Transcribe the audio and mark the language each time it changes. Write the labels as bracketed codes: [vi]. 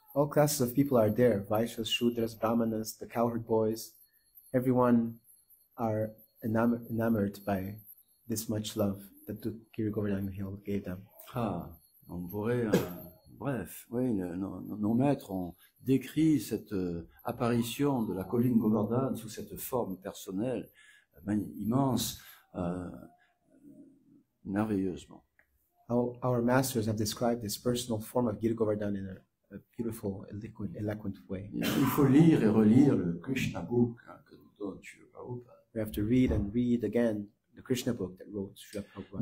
[en] All classes of people are there. Vaishyas, Shudras, Brahmanas, the cowherd boys. Everyone are enamored by this much love that Giri Govardhan Hill gave them. [fr] Ah, on pourrait, bref, oui, nos maîtres ont décrit cette apparition de la colline Govardhan sous cette forme personnelle, immense, merveilleusement. [en] Our masters have described this personal form of Giri Govardhan in a beautiful, eloquent way. [fr] Il faut lire et relire le Krishna Book que nous donne Srila Prabhupada. [en] We have to read and read again the Krishna book that wrote Srila Prabhupada.